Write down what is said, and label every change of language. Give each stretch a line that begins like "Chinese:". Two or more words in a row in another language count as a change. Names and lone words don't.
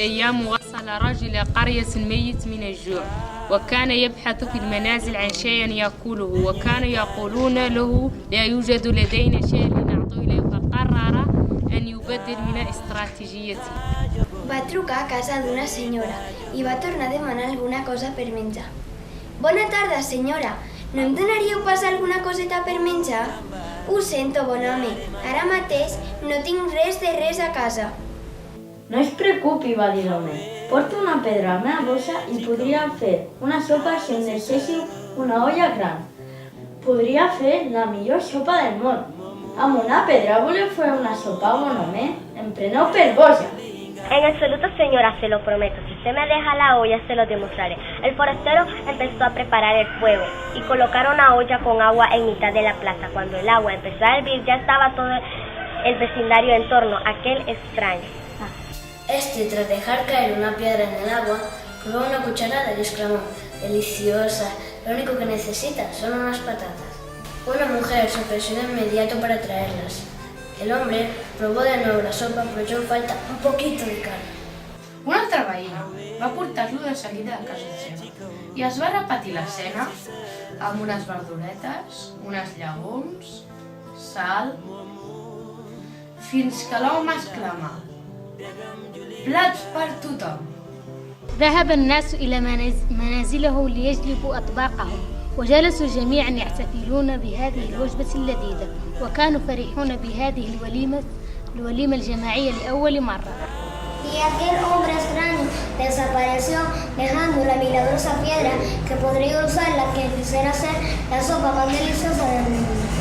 Arabic: أيام وصل رجل إلى قرية ميت من الجوع وكان يبحث في المنازل عن شيء يأكله وكانوا يقولون له لا يوجد لدينا شيء لنعطيه إليه فقرر أن يبدل من استراتيجيته.
Catalan: Va trucar a casa d'una senyora i va tornar a demanar alguna cosa per menjar. Bona tarda, senyora. No em donaríeu pas alguna coseta per menjar? Ho sento, bon home. Ara mateix no tinc res de res a casa. No es preocupi, va dir l'home. Porto una pedra a la meva bossa i podria fer una sopa si em deixéssiu una olla gran. Podria fer la millor sopa del món. Amb una pedra voleu fer una sopa, bon home? Em preneu per boja.
Spanish: En absoluto, señora, se lo prometo. Si usted me deja la olla, se lo demostraré. El forastero empezó a preparar el fuego y colocar una olla con agua en mitad de la plaza. Cuando el agua empezó a hervir, ya estaba todo el vecindario en torno a aquel extraño. Tras dejar caer una piedra en el agua, probó una cucharada y exclamó: ¡deliciosa! Lo único que necesita son unas patatas. Una mujer se ofreció de inmediato para traerlas. El hombre probó de nuevo la sopa, però echó en falta un poquito de carn.
Catalan: Un altre veí va portar-lo de seguida a casa seva i es va repetir l'escena amb unes verduretes, uns llegums, sal, fins que l'home exclamà: plats per tothom!
Arabic: ذهب الناس إلى منازله ليجلبوا أطباقهم وجلسوا جميعا يحتفلون بهذه الوجبة اللذيذة وكانوا فرحون بهذه الوليمة الجماعية لأول مرة.
Spanish: Y aquel hombre extraño desapareció dejando la milagrosa piedra que podría usarla que quisiera ser la sopa más deliciosa del mundo.